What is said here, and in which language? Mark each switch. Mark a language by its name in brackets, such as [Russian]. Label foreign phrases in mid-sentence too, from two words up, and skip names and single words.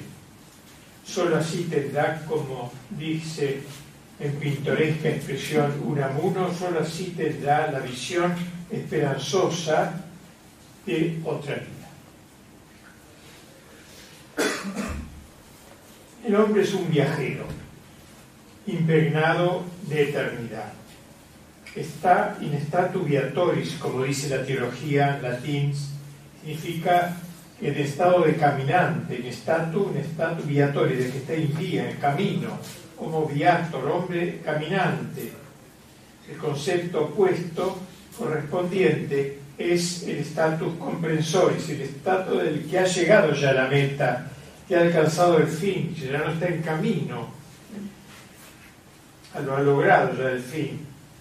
[Spanish] Solo así tendrá, como dice en pintoresca expresión Unamuno, solo así tendrá la visión esperanzosa de otra vida. El hombre es un viajero, impregnado de eternidad. [Latin] Está in statu viatoris, [Spanish] como dice la teología en latín, significa en estado de caminante, en [Latin] statu viatoris, [Spanish] de que está en vía, en camino, como viator, hombre caminante. El concepto opuesto correspondiente es el [Latin] status comprensoris, [Spanish] el estado del que ha llegado ya a la meta, que ha alcanzado el fin, que ya no está en camino, lo ha logrado ya el fin.